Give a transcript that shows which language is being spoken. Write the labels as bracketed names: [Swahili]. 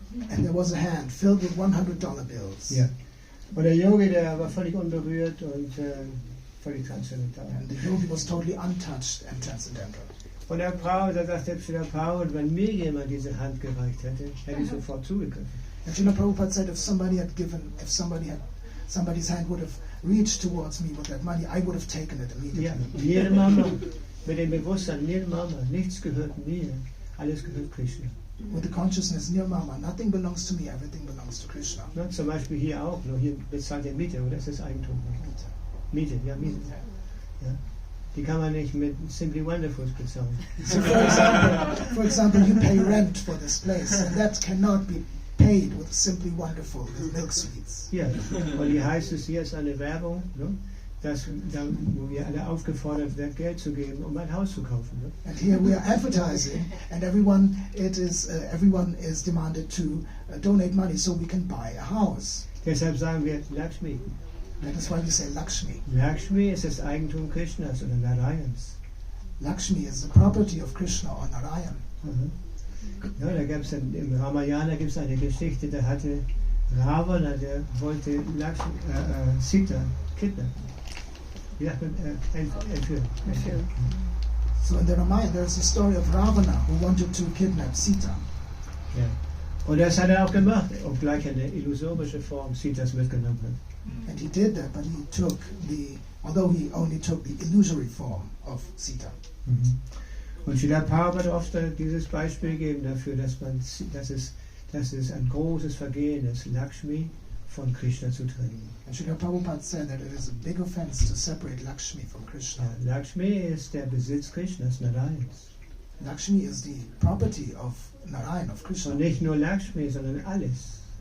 [English] And there was a hand filled with $100 bills. [German] Ja. Und der Yogi, der war völlig unberührt und völlig transzendental. [English] And the yogi was totally untouched and transcendental. [German] Und der Prabhupada, da sagt der Srila Prabhupada, wenn mir jemand diese Hand gereicht hätte, hätte ich sofort zugegriffen. [English] And Srila Prabhupada said if somebody's hand would have reached towards me with that money, I would have taken it immediately. [German] Ja, jede Mama mit dem Bewusstsein, jede Mama, nichts gehört mir, alles gehört Krishna. [English] With the consciousness, near Mama, nothing belongs to me, everything belongs to Krishna. [German] Na, zum Beispiel hier auch, nur hier bezahlt ihr Miete, oder ist das Eigentum? Miete, ja, Miete. Ja. Die kann man nicht mit Simply Wonderful bezahlen. [English] So for example, you pay rent for this place, and that cannot be paid with Simply Wonderful, with milk sweets. [German] Ja, und hier heißt es, hier ist eine Werbung, ne, wo wir alle aufgefordert werden, Geld zu geben, um ein Haus zu kaufen. Ne? [English] And here we are advertising, and everyone is demanded to donate money so we can buy a house. [German] Deshalb sagen wir Lakshmi. [English] That is why we say Lakshmi. [German] Lakshmi ist das Eigentum Krishnas oder Narayans. [English] Lakshmi is the property of Krishna or Narayan. [German] Ja, da gab es im Ramayana gibt's eine Geschichte, da hatte Ravana, der wollte Sita kidnappen. Wie sagt man, entführen. [English] So in the Ramayana there's a story of Ravana who wanted to kidnap Sita. [German] Ja. Und das hat er auch gemacht, obgleich er eine illusorische Form Sitas mitgenommen hat. [English] And he did that, but although he only took the illusory form of Sita. [German] Und Srila Prabhupada hat oft dieses Beispiel gegeben dafür, dass es ein großes Vergehen ist, Lakshmi von Krishna zu trennen. [English] And Srila Prabhupada said that it is a big offense to separate Lakshmi from Krishna. [German] Ja, Lakshmi ist der Besitz Krishnas, Narayans. [English] Lakshmi is the property of Narayan, of Krishna. [German] Und nicht nur Lakshmi, sondern alles.